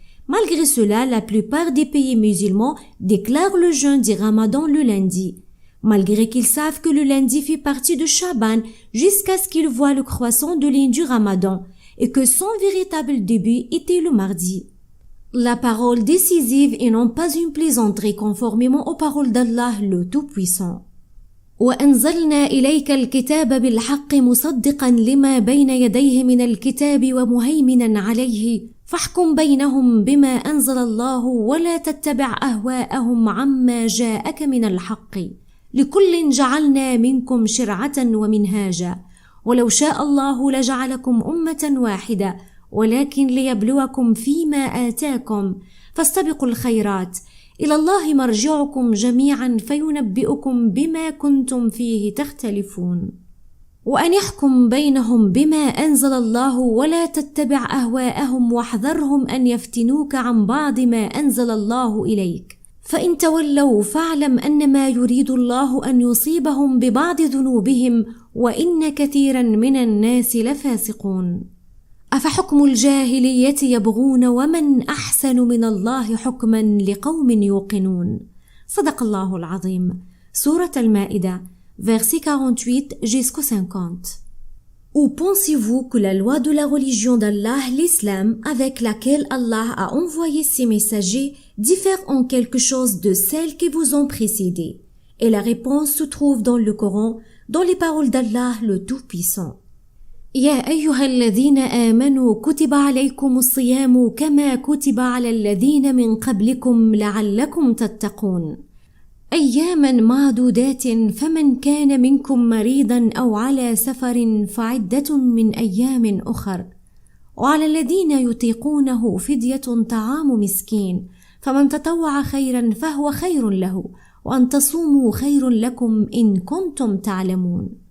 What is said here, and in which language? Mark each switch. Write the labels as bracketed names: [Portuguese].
[French] Malgré cela, la plupart des pays musulmans déclarent le jeûne du Ramadan le lundi, malgré qu'ils savent que le lundi fait partie de Sha'ban jusqu'à ce qu'ils voient le croissant de lune du Ramadan et que son véritable début était le mardi. La parole décisive et non pas une plaisanterie conformément aux paroles d'Allah le Tout-Puissant. [Arabic] وأنزلنا إليك الكتاب بالحق مصدقا لما بين يديه من الكتاب ومهيمنا عليه فاحكم بينهم بما أنزل الله ولا تتبع أهواءهم عما جاءك من الحق لكل جعلنا منكم شرعة ومنهاجا ولو شاء الله لجعلكم أمة واحدة ولكن ليبلوكم فيما آتاكم فاستبقوا الخيرات إلى الله مرجعكم جميعا فينبئكم بما كنتم فيه تختلفون وأن يحكم بينهم بما أنزل الله ولا تتبع أهواءهم واحذرهم أن يفتنوك عن بعض ما أنزل الله إليك فإن تولوا فاعلم أنما يريد الله أن يصيبهم ببعض ذنوبهم وإن كثيرا من الناس لفاسقون. أفحكم الجاهلية يبغون ومن أحسن من الله حكما لقوم يوقنون. صدق الله العظيم. [French] Sourate Al-Maïda, versets 48 jusqu'au 50. Ou pensez-vous que la loi de la religion d'Allah, l'islam, avec laquelle Allah a envoyé ses messagers, diffère en quelque chose de celles qui vous ont précédées? Et la réponse se trouve dans le Coran, dans les paroles d'Allah le Tout-Puissant. [Arabic] يا أيها الذين آمنوا كتب عليكم الصيام كما كتب على الذين من قبلكم لعلكم تتقون. أياما معدودات فمن كان منكم مريضا أو على سفر فعدة من أيام أخر وعلى الذين يطيقونه فدية طعام مسكين فمن تطوع خيرا فهو خير له وأن تصوموا خير لكم إن كنتم تعلمون.